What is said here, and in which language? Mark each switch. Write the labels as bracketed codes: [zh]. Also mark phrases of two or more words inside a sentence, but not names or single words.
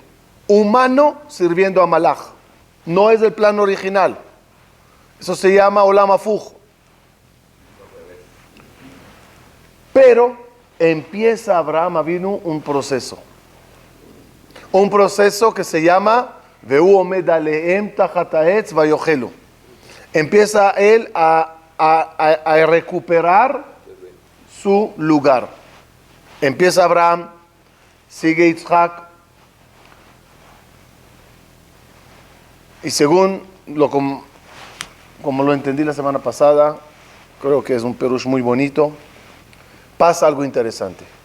[es] Humano sirviendo a Malach. No es el plan original. Eso se llama [he] עולם הפוך. [es] Pero empieza Abraham Avinu un proceso. Un proceso que se llama [he] והוא עומד עליהם תחת העץ ויאכלו. [es] Empieza él a recuperar su lugar. Empieza Abraham, sigue Yitzhak, y según como lo entendí la semana pasada, creo que es un perush muy bonito, pasa algo interesante.